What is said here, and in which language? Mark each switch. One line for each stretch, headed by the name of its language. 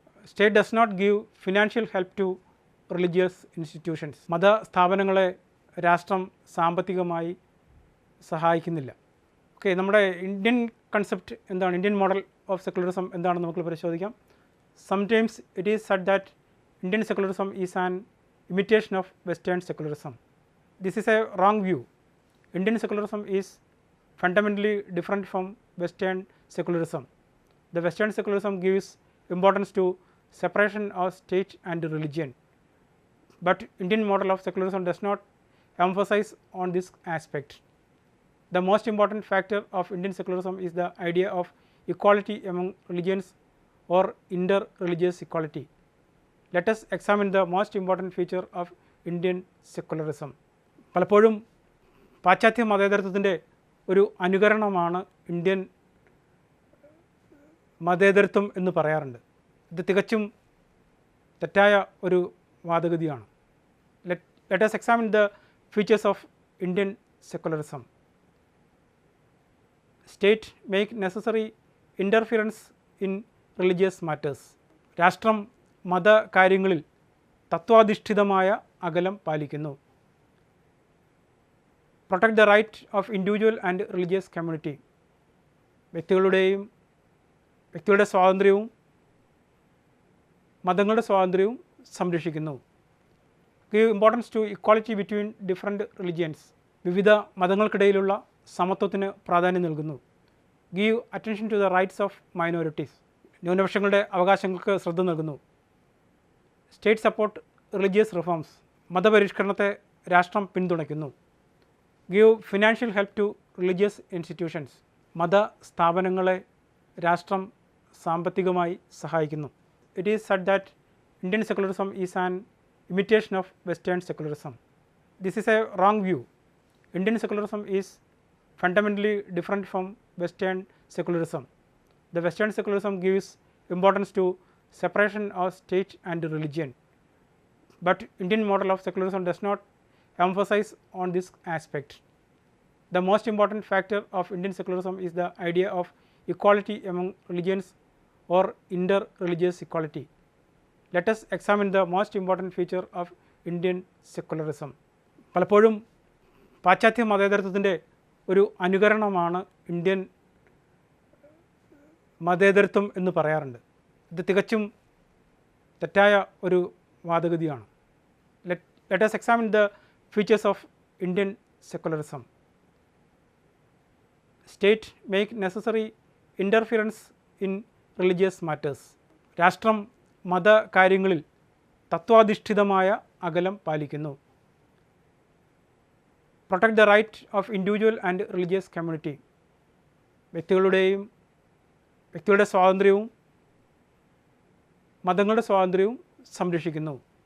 English: State does not give financial help to religious institutions.
Malayalam: മതസ്ഥാപനങ്ങളെ രാഷ്ട്രം സാമ്പത്തികമായി സഹായിക്കുന്നില്ല. Okay, നമ്മുടെ Indian concept എന്താണ്? ഇന്ത്യൻ മോഡൽ ഓഫ് സെക്കുലറിസം എന്താണെന്ന് നമുക്ക് പരിശോധിക്കാം.
English: Sometimes it is said that Indian secularism is an imitation of Western secularism. This is a wrong view. Indian secularism is fundamentally different from Western secularism. The Western secularism gives importance to separation of state and religion, but Indian model of secularism does not emphasize on this aspect. The most important factor of Indian secularism is the idea of equality among religions or inter-religious equality. Let us examine the most important feature of Indian secularism.
Malayalam: പലപ്പോഴും പാശ്ചാത്യ മതേതരത്വത്തിൻ്റെ ഒരു അനുകരണമാണ് Indian മതേതരത്വം എന്ന് പറയാറുണ്ട്. ഇത് തികച്ചും തെറ്റായ ഒരു വാദഗതിയാണ്.
English: Let us examine the features of Indian secularism. State make necessary interference in religious matters.
Malayalam: രാഷ്ട്രം മതകാര്യങ്ങളിൽ തത്വാധിഷ്ഠിതമായ അകലം പാലിക്കുന്നു.
English: Protect the right of individual and religious community.
Malayalam: വ്യക്തികളുടെ സ്വാതന്ത്ര്യവും മതങ്ങളുടെ സ്വാതന്ത്ര്യവും സംരക്ഷിക്കുന്നു.
English: Give importance to equality between different religions.
Malayalam: വിവിധ മതങ്ങൾക്കിടയിലുള്ള സമത്വത്തിന് പ്രാധാന്യം നൽകുന്നു.
English: Give attention to the rights of minorities.
Malayalam: ന്യൂനപക്ഷങ്ങളുടെ അവകാശങ്ങൾക്ക് ശ്രദ്ധ നൽകുന്നു.
English: State support religious reforms.
Malayalam: മതപരിഷ്കരണത്തെ രാഷ്ട്രം പിന്തുണയ്ക്കുന്നു.
English: Give financial help to religious institutions.
Malayalam: മതസ്ഥാപനങ്ങളെ രാഷ്ട്രം സാമ്പത്തികമായി സഹായിക്കുന്നു.
English: It is said that Indian secularism is an imitation of Western secularism. This is a wrong view. Indian secularism is fundamentally different from Western secularism. The Western secularism gives importance to separation of state and religion, but Indian model of secularism does not emphasize on this aspect. The most important factor of Indian secularism is the idea of equality among religions or inter-religious equality. Let us examine the most important feature of Indian secularism.
Malayalam: പലപ്പോഴും പാശ്ചാത്യ മതേതരത്വത്തിൻ്റെ ഒരു അനുകരണമാണ് Indian മതേതരത്വം എന്ന് പറയാറുണ്ട്. ഇത് തികച്ചും തെറ്റായ ഒരു വാദഗതിയാണ്.
English: Let us examine the features of Indian secularism. State make necessary interference in religious matters.
Malayalam: രാഷ്ട്രം മതകാര്യങ്ങളിൽ തത്വാധിഷ്ഠിതമായ അകലം പാലിക്കുന്നു.
English: Protect the right of individual and religious community.
Malayalam: വ്യക്തികളുടെ സ്വാതന്ത്ര്യവും മതങ്ങളുടെ സ്വാതന്ത്ര്യവും സംരക്ഷിക്കുന്നു.